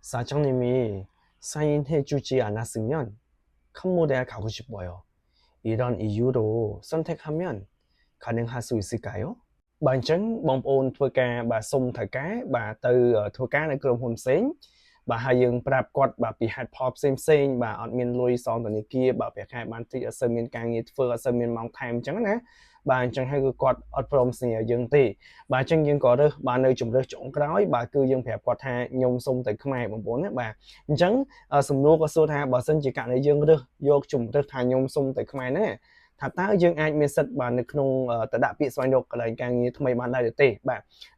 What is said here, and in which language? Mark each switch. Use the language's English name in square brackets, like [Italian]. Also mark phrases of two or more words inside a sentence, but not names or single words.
[Korean] 사장님이 사인해 주지 않았으면 캄보디아 가고 싶어요. 이런 이유로 선택하면 가능할 수 있을까요? [Khmer] Bàអញ្ចឹងបងប្អូនធ្វើការបាទសុំថៅកែបាទទៅធ្វើការនៅក្រុមហ៊ុនផ្សេងបាទហើយយើងប្រាប់គាត់បាទពីហេតុផលផ្សេងបាទអត់ មានលុយសងធនាគារបាទប្រាក់ខែបានតិចអត់សូវមានការងារធ្វើអត់សូវមានម៉ោងថែមអញ្ចឹងណាបាទអញ្ចឹងហើយគឺគាត់អត់ព្រមសញ្ញាយើងទេបាទអញ្ចឹងយើងក៏រើសបាទនៅជំរើសចុងក្រោយបាទគឺយើងប្រាប់គាត់ថាខ្ញុំសុំទៅខ្មែរបងប្អូនណាបាទអញ្ចឹងសំណួរក៏សួរថាបើសិនជាករណីយើងរើសយកជំរើសថាខ្ញុំសុំទៅខ្មែរហ្នឹងថាតើយើងអាចមានសិទ្ធិបាទនៅក្នុងតដាក់ពាក្យស្វែងរកកន្លែងការងារថ្មីបានដែរទេបាទអា